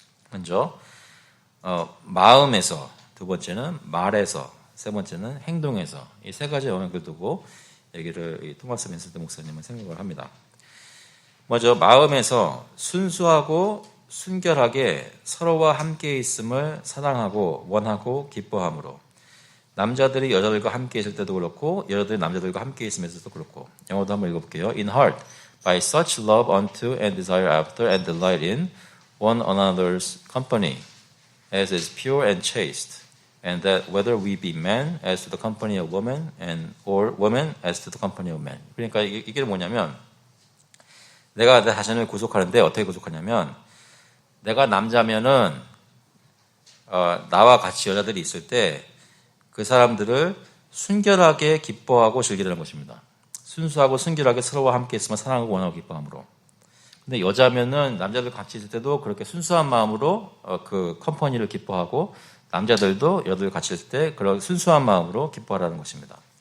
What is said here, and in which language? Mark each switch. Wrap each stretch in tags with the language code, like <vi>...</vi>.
<ko>먼저 마음에서, 두 번째는 말에서, 세 번째는 행동에서 이 세 가지 영역을 두고 얘기를 토마스 맨스드 목사님은 생각을 합니다. 먼저 마음에서 순수하고 순결하게 서로와 함께 있음을 사랑하고 원하고 기뻐함으로 남자들이 여자들과 함께 있을 때도 그렇고 여자들이 남자들과 함께 있으면서도 그렇고 영어도 한번 읽어볼게요.</ko> <en>In heart, by such love unto and desire after and delight in one another's company as is pure and chaste. and that whether we be men as to the company of women and or women as to the company of men.</en> <ko>그러니까 이게 뭐냐면 내가 내 자신을 구속하는데 어떻게 구속하냐면 내가 남자면은 나와 같이 여자들이 있을 때 그 사람들을 순결하게 기뻐하고 즐기라는 것입니다. 순수하고 순결하게 서로와 함께 있으면 사랑하고 원하고 기뻐함으로. 근데 여자면은 남자들 같이 있을 때도 그렇게 순수한 마음으로 그 컴퍼니를 기뻐하고 남자들도 여자들 같이 있을 때 그런 순수한 마음으로 기뻐하라는 것입니다.</ko>